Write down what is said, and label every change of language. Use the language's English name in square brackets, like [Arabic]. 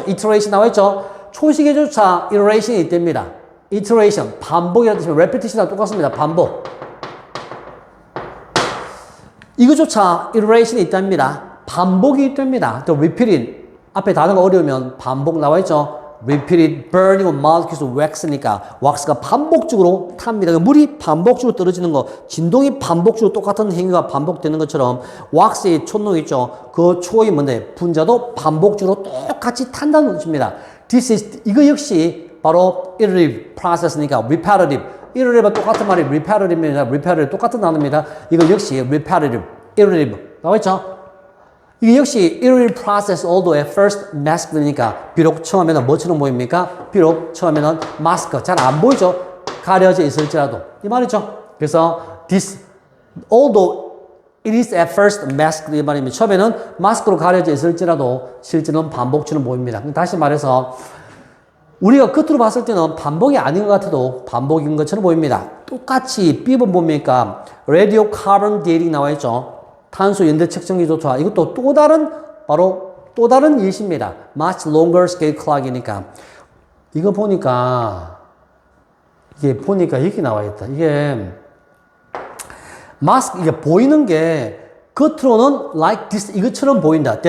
[Korean] iteration 나와있죠? 초시계조차 iteration이 있답니다. iteration. 반복이라는 뜻이면 repetition이랑 똑같습니다. 반복. 이거조차 iteration이 있답니다. 반복이 있답니다. 또 repeating. 앞에 단어가 어려우면 반복 나와있죠? [English] repeated burning of molecules of wax니까 [Korean] 왁스가 반복적으로 탑니다. 물이 반복적으로 떨어지는 거, 진동이 반복적으로 똑같은 행위가 반복되는 것처럼 왁스의 촛농 있죠. 그 초의 뭔데 분자도 반복적으로 똑같이 탄다는 뜻입니다. 이거 역시 바로 iterative process니까 repetitive. iterative 똑같은 말이 repetitive입니다. repetitive 똑같은 단어입니다. 이거 역시 repetitive, iterative 나와있죠? 이게 역시 [English] iterative process although at first masked [Korean] 니까 비록 처음에는 뭐처럼 보입니까? 비록 처음에는 마스크 잘 안 보이죠? 가려져 있을지라도 이 말이죠. 그래서 [English] this although it is at first masked [Korean] 이 말입니다. 처음에는 마스크로 가려져 있을지라도 실제는 반복처럼 보입니다. 다시 말해서 우리가 겉으로 봤을 때는 반복이 아닌 것 같아도 반복인 것처럼 보입니다. 똑같이 B번 뭡니까? radio carbon dating 나와 있죠. 탄소 연대 측정기조차 이것도 또 다른 예시입니다. much longer scale clock이니까 이거 보니까 여기 나와 있다. 이게 마스크 이게 보이는 게 겉으로는 like this 이것처럼 보인다.